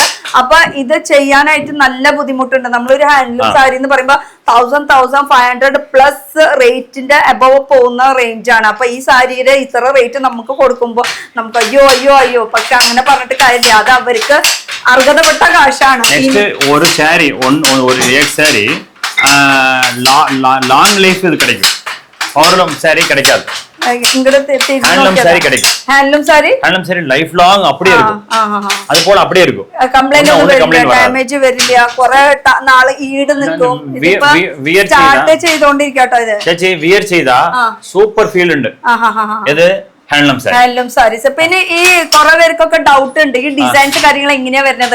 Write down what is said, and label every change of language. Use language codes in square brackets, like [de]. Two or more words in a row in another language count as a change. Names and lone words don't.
[ml] അപ്പൊ ഇത് ചെയ്യാനായിട്ട് നല്ല ബുദ്ധിമുട്ടുണ്ട്. നമ്മളൊരു ഹാൻഡ്ലൂം സാരി എന്ന് പറയുമ്പോ 1500 പ്ലസ് റേറ്റിന്റെ അബവ് പോകുന്ന റേഞ്ചാണ്. അപ്പൊ ഈ സാരിയുടെ ഇത്ര റേറ്റ് നമുക്ക് കൊടുക്കുമ്പോ നമുക്ക് അയ്യോ പക്ഷെ അങ്ങനെ പറഞ്ഞിട്ട് കാര്യമില്ല. അത് അവർക്ക് അർഹതപ്പെട്ട കാശാണ്. [ta] ஒரு சாரி [en] long life [ta] இது கிடைக்கும். ஹார்லூம் சாரி கிடைக்காது. ஹேண்ட்லூம் சாரி கிடைக்கும். ஹேண்ட்லூம் சாரி [en] life long [ta] அப்படியே இருக்கும். அது போல அப்படியே இருக்கும். [ml] കംപ്ലൈന്റ് ഒന്നും ഡാമേജ് വരില്ല. കുറെ നാള് ഈട് നിൽക്കും. സ്റ്റാർട്ട് ചെയ്തോണ്ടിരിക്കട്ടോ ഇത്. ചേച്ചി വിയർ ചെയ്താ [en] super feel [ml] ഉണ്ട്. ഇത് [en] handloom sarees. [ml] പിന്നെ ഈ കുറെ പേർക്കൊക്കെ ഡൗട്ട് ഉണ്ട് ഈ ഡിസൈൻസ് കാര്യങ്ങൾ എങ്ങനെയാ വരുന്നത്.